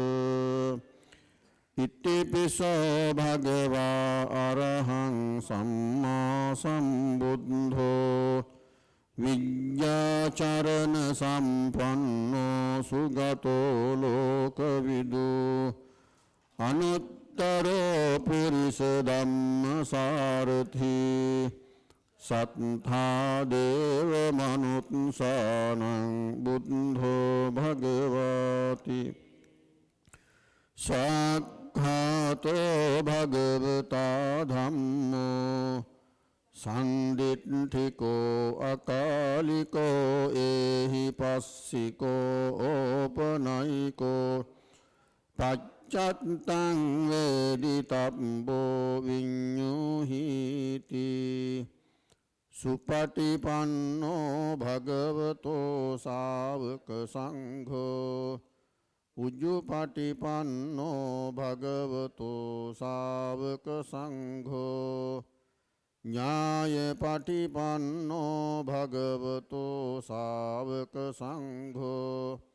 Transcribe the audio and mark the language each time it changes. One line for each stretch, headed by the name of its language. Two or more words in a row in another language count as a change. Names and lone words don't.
Pali: ඉතිපිසෝ භගවා අරහං සම්මා සම්බුද්ධෝ විඤ්ඤාචරණ සම්පන්නෝ සුගතෝ ලෝකවිදු අනුත්තරෝ පුරිස ධම්මසාරථි සත්තා දේව මනුත්සානං බුද්ධෝ භගවති සක්ඛාතෝ භගවතා ධම්මෝ සම්දිට්ඨිකෝ අකාලිකෝ ඒහි පස්සිකෝ ඕපනයිකෝ පච්චත්තං වේදිතබ්බෝ විඤ්ඤුහිති සුපටිපන්නෝ භගවතෝ ශාවක සංඝෝ උජ්ජුපටිපන්නෝ භගවතෝ ශාවක සංඝෝ ඥායපටිපන්නෝ භගවතෝ ශාවක සංඝෝ